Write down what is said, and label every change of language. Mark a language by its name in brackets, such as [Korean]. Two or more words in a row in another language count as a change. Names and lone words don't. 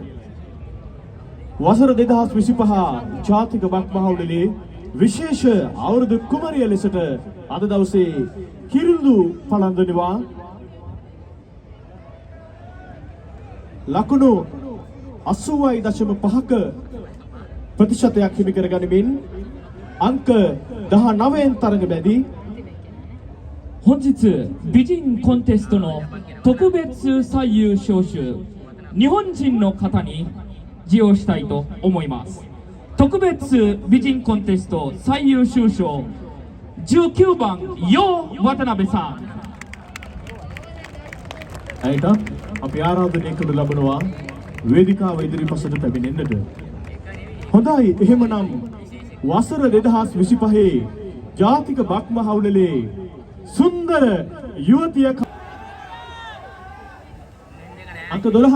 [Sinhala] වසර 2025 ජාතික බක්මහ උළෙලේ විශේෂ අවුරුදු කුමරිය ලෙසට අද දවසේ කිරුළු පළඳිනවා ලකුණු 80.5ක ප්‍රතිශතයක් හිමි කර ගනිමින් අංක 19න් තරඟ වැදී [Japanese] 本日美人コンテストの特別最優秀賞日本人の方に授与したいと思います。特別美人コンテスト最優秀賞19番ヨ渡辺さん。 [Sinhala] ඇයට අපි ආරාධනය කරනු ලබනවා වේදිකාව ඉදිරිපසට පැමිණෙන්නට. හොඳයි, එහෙමනම් වසර 2025 ජාතික බක්මහ උළෙලේ සුන්දර යුවතිය අංක 12